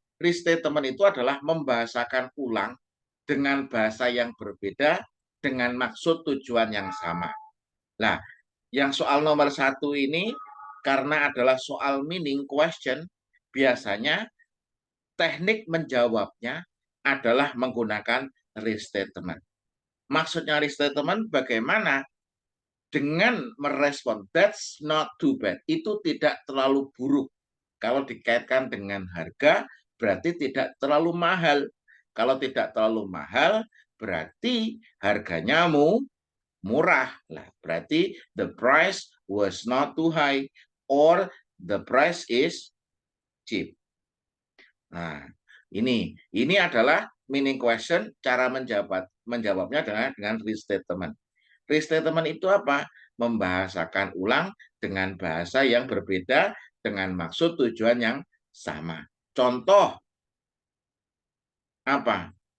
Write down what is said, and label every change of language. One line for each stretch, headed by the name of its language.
Indonesian: Restatement itu adalah membahasakan ulang dengan bahasa yang berbeda dengan maksud tujuan yang sama. Nah, yang soal nomor 1 ini karena adalah soal meaning question, biasanya teknik menjawabnya adalah menggunakan restatement. Maksudnya restatement bagaimana? Dengan merespon,
English: that's not too bad.
Indonesian: Itu tidak terlalu buruk. Kalau dikaitkan dengan harga, berarti tidak terlalu mahal. Kalau tidak terlalu mahal, berarti harganya murah. Lah, berarti
English: the price was not too high or the price is cheap.
Indonesian: Nah, ini adalah meaning question, cara menjawabnya dengan restatement. Restatement itu apa? Membahasakan ulang dengan bahasa yang berbeda dengan maksud tujuan yang sama. Contoh apa?